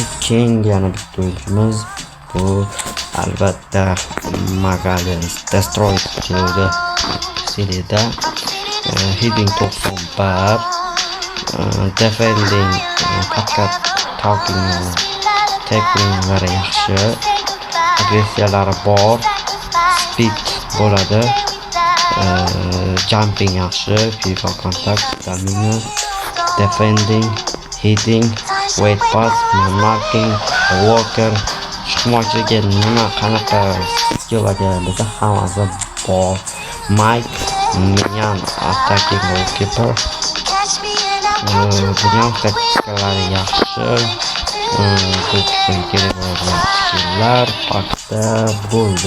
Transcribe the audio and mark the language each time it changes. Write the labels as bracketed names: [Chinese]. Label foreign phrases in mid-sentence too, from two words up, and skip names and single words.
[Uzbek] Keyin yana bitta o'yinchimiz bu albatta Magalhaes Destroy seriyada hitting 91, defending tackling'lari yaxshi, agressiyalari bor, speed bo'ladi, jumping yaxshi, [English] physical contact, stamina, defending, hitting, weight pass, marking, walker, [Uzbek] himoyachiga nima qanaqa skilllarga bo'lsa hammasi bor. [English] Mike Mignan attacking goalkeeper. [Uzbek] Bundan taktikalari yaxshi. Skilllar pakda bo'ldi.